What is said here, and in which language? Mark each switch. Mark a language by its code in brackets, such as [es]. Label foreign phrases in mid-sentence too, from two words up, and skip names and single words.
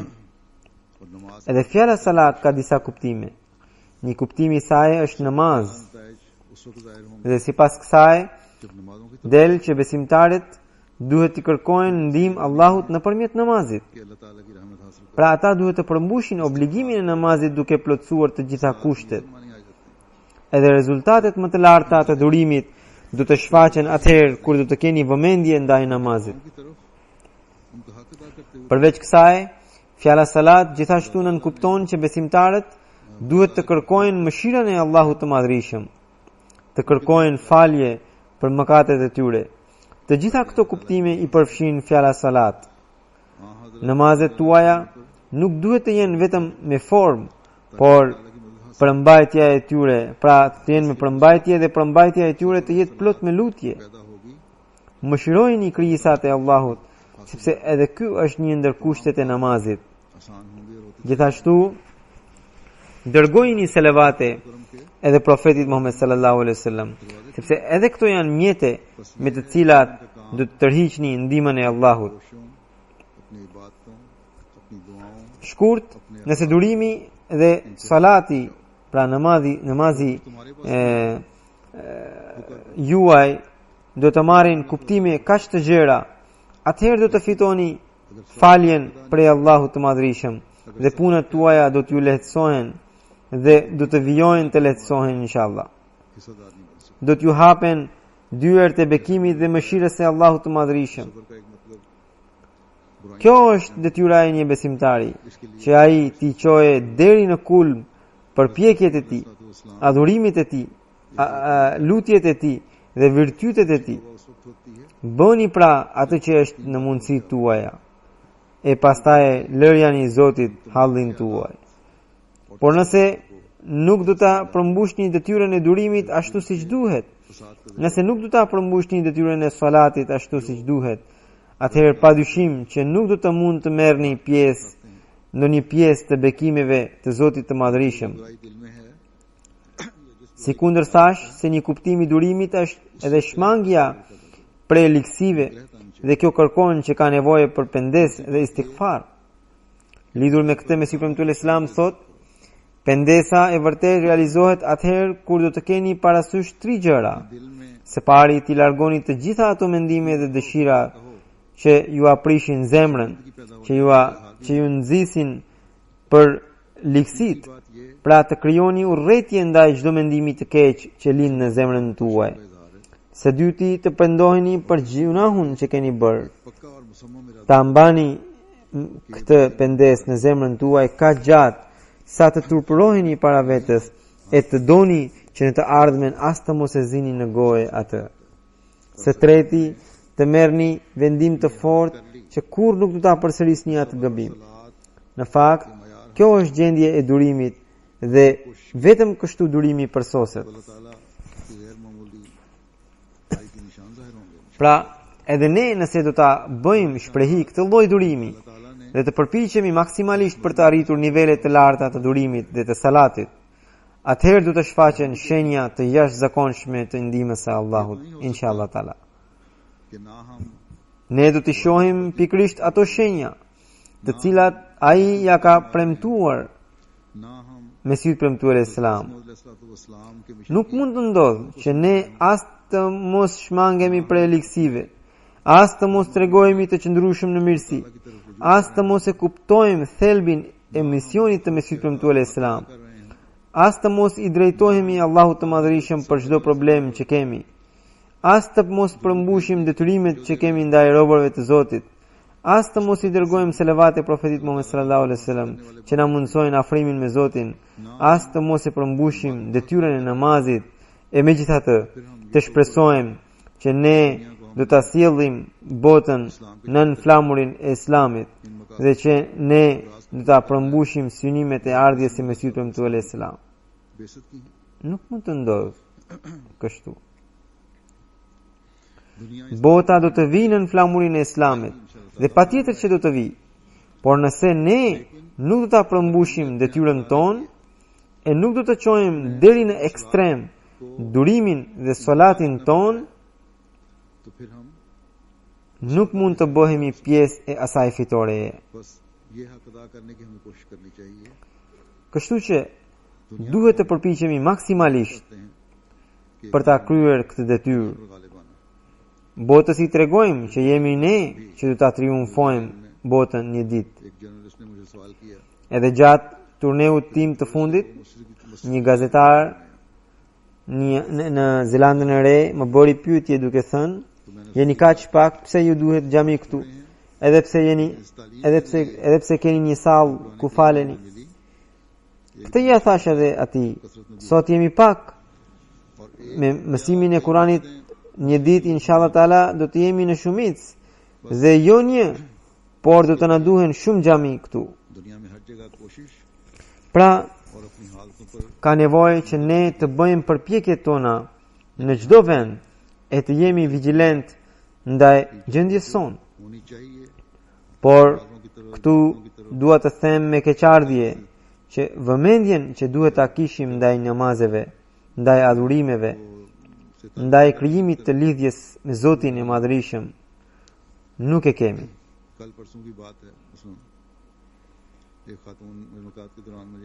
[ur] اور نماز [sq] Edhe fjala salat ka disa kuptime. Një kuptim i saj është namaz, [ur] نتائج اس وقت ظاہر ہوں گے [sq] dhe sipas kësaj [ur] جب نمازوں کی [sq] del që besimtarët duhet të kërkojnë ndihmë Allahut nëpërmjet namazit. [ur] کہ اللہ تعالیٰ کی رحمت حاصل کر [sq] Pra ata duhet të përmbushin obligimin e namazit duke plotësuar të gjitha kushtet. [ur] معنی آ جاتی [sq] Edhe rezultatet më të larta të durimit do të shfaqen atëherë kur do të keni vëmendje ndaj namazit. [ur] ہے کی طرف ان کا حق ادا کرتے ہوئے [sq] Përveç kësaj, fjala salat gjithashtu nënkupton që besimtarët duhet të kërkojnë mëshirën e Allahut të Madhërisëm, të kërkojnë falje për mëkatet e tyre. Të gjitha këto kuptime i përfshin fjala salat. [ur] ہاں حضرت [sq] Namazet tuaja nuk duhet të jenë vetëm me formë, por përmbajtja e tyre, pra të jenë me përmbajtje dhe përmbajtja e tyre të jetë plot me lutje. [ur] پیدا ہوگی [sq] Mëshirojeni krijesat e Allahut, sepse edhe ky është një ndër kushtet e namazit. [ur] آسان ہوں گے اور ہوتے [sq] Gjithashtu, dërgojini selavate [ur] کرم کے [sq] edhe profetit Muhammed [ar] صلى الله عليه وسلم, [sq] sepse edhe këto janë mjete me të cilat do të tërhiqni ndihmën e Allahut. [ur] کوششوں اپنی عبادتوں اپنی دعاؤں [sq] Shkurt, nëse durimi dhe salati, pra namazi juaj do të marrin kuptime kaq të gjera, atëherë do të fitoni faljen prej Allahut të Madhërisëm dhe punët tuaja do t'ju lehtësohen dhe do të vijojnë të lehtësohen inshallah. [ur] حصہ دار نہیں بن سکتے [sq] Do t'ju hapen dyert e bekimit dhe mëshirës së Allahut të Madhërisëm. [ur] صبر کا ایک مطلب برائی [sq] Kjo është detyra e një besimtari, që ai t'i çoje deri në kulm përpjekjet e tij, adhurimit e tij, lutjet e tij dhe virtytet e tij. [ur] اس وقت ہوتی ہے [sq] Bëni pra atë që është në mundësitë tuaja, e pastaj lërjani Zotit hallin tuaj. Por nëse nuk do ta përmbushni detyrën e durimit ashtu siç duhet, [ur] فساد کا [sq] Nëse nuk do ta përmbushni detyrën e salatit ashtu siç duhet, atëherë padyshim që nuk do të mund të merrni pjesë në një pjesë të bekimeve të Zotit të Madhërisëm. [ur] برائی دل میں ہے [sq] Si kundër thash se një kuptim i durimit është edhe shmangja prej liksive dhe kjo kërkon që ka nevojë për pendes dhe istighfar. Lidhur me këtë Mesihu premtues Islam thot, pendesa e vërtet realizohet atëherë kur do të keni parasysh 3 gjëra. [ur] دل میں [sq] Së pari ti largoni të gjitha ato mendime dhe dëshira që ju aprishin zemrën, që ju nxisin për liksit. [ur] بات یہ [sq] Pra të krijoni urrëtie ndaj çdo mendimi të keq që lind në zemrën tuaj. [ur] اظہار ہے [sq] Së dyti të pendoheni për gjunahun që keni bërë. [ur] پکا اور مصمم ارادہ [sq] Ta mbani këtë pendes në zemrën tuaj ka gjatë sa të turpëroheni para vetes e të doni që në të ardhmen as të mos e zini në gojë atë. Së treti, të merrni vendim të fortë që kur nuk do ta përsërisni atë gabim. Në fakt, kjo është gjendje e durimit dhe vetëm kështu durimi përsoset. [ur] اللہ تعالیٰ کی غیر معمولی آئی کے نشان ظاہر ہوں گے [sq] Pra, edhe ne nëse do ta bëjmë shprehi këtë lloj durimi [ur] اللہ تعالیٰ نے [sq] dhe të përpiqemi maksimalisht për të arritur nivelet të larta të durimit dhe të salatit, atëherë do të shfaqen shenja të jashtëzakonshme të ndihmës së Allahut, [ar] إن شاء الله تعالى. [ur] کہ نہ ہم [sq] Ne do të shohim pikërisht ato shenja, të cilat ai ja ka premtuar [ur] نہ ہم [sq] Mesihut premtuar Islam. [ur] اسلام کے مشن [sq] Nuk mund të ndodhë që ne as të mos shmangemi prej liksive, as të mos tregojmë të qëndrueshëm në mirësi, as të mos e kuptojmë thelbin e misionit të Mesihut premtuar Islam, [ur] کر رہے ہیں [sq] as të mos i drejtohemi Allahut të Madhërisëm për çdo problem që kemi, as të mos përmbushim detyrimet që kemi ndaj robërve të Zotit, as të mos i dërgojmë selavat e profetit Muhammed [ar] صلى الله عليه وسلم [sq] që na mundsojnë afrimin me Zotin, as të mos e përmbushim detyrën e namazit, e megjithatë të shpresojmë që ne do ta sjellim botën nën flamurin e Islamit dhe që ne do ta përmbushim synimet e ardhjes së Mesihut premtuar Islam. [ur] بے عزت کی ہے [sq] Nuk mund të ndodhë kështu. [ur] दुनिया [sq] Bota do të vinë në flamurin e Islamit dhe patjetër që do të vi. Por nëse ne nuk do ta përmbushim detyrën tonë e nuk do të çojmë deri në ekstrem durimin dhe salatin ton, [ur] تو پھر ہم [sq] nuk mund të bëhemi pjesë e asaj fitoreje. [ur] بس یہ حق ادا کرنے کی ہمیں کوشش کرنی چاہیے [sq] Kështu që duhet të përpiqemi maksimalisht [ur] کہتے ہیں کہ [sq] për ta kryer këtë detyrë. [ur] गालिबाना [sq] Botës i tregojmë që jemi ne që do ta triumfojmë botën një ditë. [ur] ایک جرنلسٹ نے مجھے سوال کیا [sq] Edhe gjatë turneut tim të fundit, një gazetar në Zelandën e Re më bëri pyetje duke thënë: "Jeni kaq pak, pse ju duhet xhami këtu? Edhe pse keni një sallë ku faleni?" [ur] मिली [sq] Këtë ja thash edhe atij. Sot jemi pak. Me mësimin e Kuranit një ditë [ar] إن شاء الله تعالى [sq] do të jemi në shumicë dhe jo një, por do të na duhen shumë xhami këtu. [ur] دنیا میں ہر جگہ کوشش [sq] Pra, [ur] اور اپنی حالتوں پر [sq] ka nevojë që ne të bëjmë përpjekjet tona në çdo vend e të jemi vigjilent ndaj gjendjes sonë. [ur] ہونی چاہیے [sq] Por këtu dua të them me keqardhje që vëmendjen që duhet ta kishim ndaj namazeve, ndaj adhurimeve, ndaj krijimit të lidhjes me Zotin e Madhërisëm nuk e kemi. [ur] کل پرسوں کی بات ہے اس میں ایک خاتون ملاقات کے دوران مجھے